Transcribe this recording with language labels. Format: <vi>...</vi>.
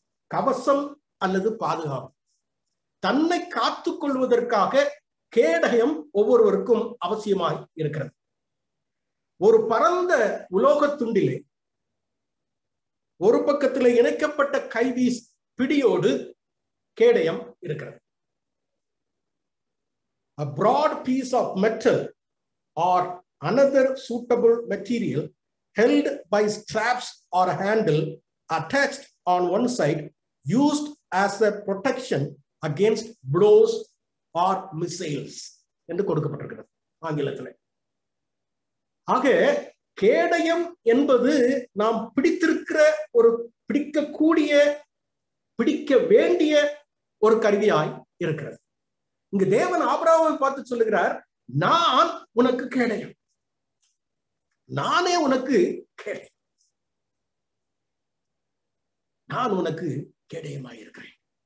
<ta>கவசம் அல்லது பாதுகாப்பு, தன்னை காத்துக் கொள்வதற்காக கேடயம் ஒவ்வொருவருக்கும் அவசியமாய் இருக்கிறது. ஒரு பரந்த உலோக துண்டிலே ஒரு பக்கத்தில் இணைக்கப்பட்ட கைவீஸ் பிடியோடு கேடயம் இருக்கிறது.</ta> <en>A broad piece of metal or another suitable material held by straps or a handle attached on one side, used as a protection against blows or missiles</en> <ta>என்று கொடுக்கப்பட்டிருக்கிறது ஆங்கிலத்தில். ஆக கேடயம் என்பது நாம் பிடித்திருக்கிற ஒரு பிடிக்கக்கூடிய பிடிக்க வேண்டிய ஒரு கருவியாய் இருக்கிறது. இங்கு தேவன் ஆபிரகாமை பார்த்து சொல்லுகிறார், நான் உனக்கு கேடயம், நானே உனக்கு கேடயம், நான் உனக்கு கேடயமாய் இருக்கிறேன்.</ta>